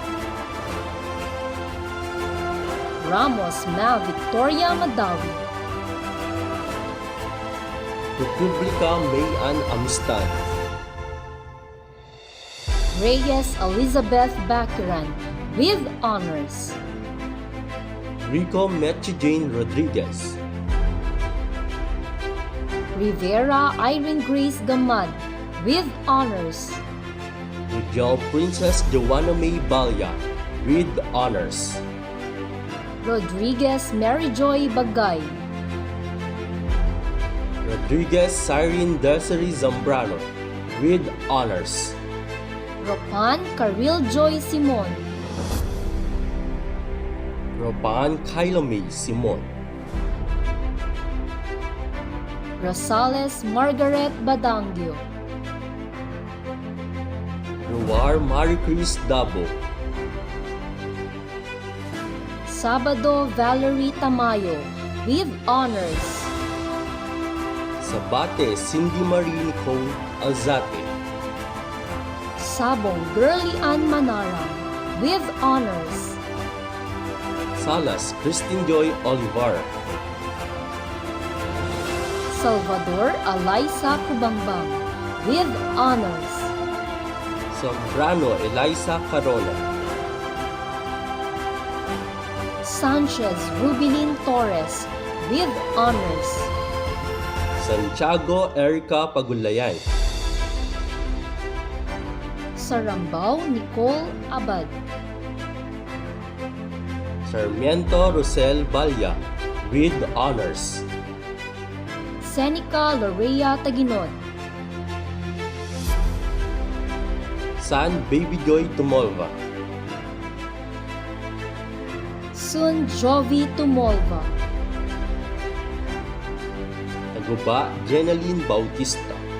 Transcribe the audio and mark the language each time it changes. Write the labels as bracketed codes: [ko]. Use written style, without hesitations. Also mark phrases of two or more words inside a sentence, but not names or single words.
[en] Ramos Mel Victoria Madawi, Republica May Ann Amistad, Reyes Elizabeth Bakiran with honors, Rico Mechi Jane Rodriguez, Rivera Irene Grace Gamad with honors, Ujal Princess Joanna May Balya with honors, Rodriguez Mary Joy Bagay, Rodriguez Cyrene Desiree Zambrano with honors, Ropan Karil Joy Simon, Roban Kailome Simon, Rosales Margaret Badangio, Ruar Maricris Dabo, Sabado Valerie Tamayo with honors, Sabate Cindy Marie Nicole Alzate, Sabong Girly Ann Manara with honors, Salas Christine Joy Olivar, Salvador Alaisa Kubangbang with honors, Zambrano Eliza Carona, Sanchez Rubilin Torres with honors, Santiago Erica Pagulayan, Sarambao Nicole Abad, Sarmiento Rosel Balya with honors, Seneca Lorea Taginod, San Baby Joy Tumolva, Sun Jovi Tumolva, Taguba Jenaline Bautista,